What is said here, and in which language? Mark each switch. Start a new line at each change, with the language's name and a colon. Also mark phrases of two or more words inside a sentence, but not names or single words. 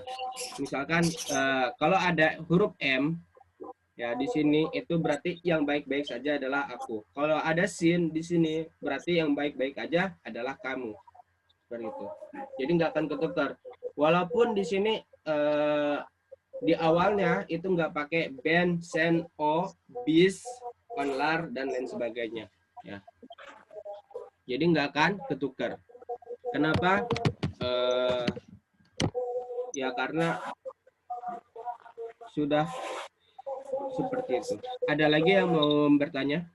Indonesian: Misalkan kalau ada huruf M ya di sini itu berarti yang baik-baik saja adalah aku. Kalau ada sin di sini berarti yang baik-baik aja adalah kamu. Seperti itu. Jadi nggak akan ketukar. Walaupun di sini di awalnya itu nggak pakai
Turkish: ben, sen, o, bis, onlar,
Indonesian: dan lain sebagainya. Ya. Jadi nggak akan ketukar. Kenapa? Ya karena sudah seperti itu. Ada lagi yang mau bertanya?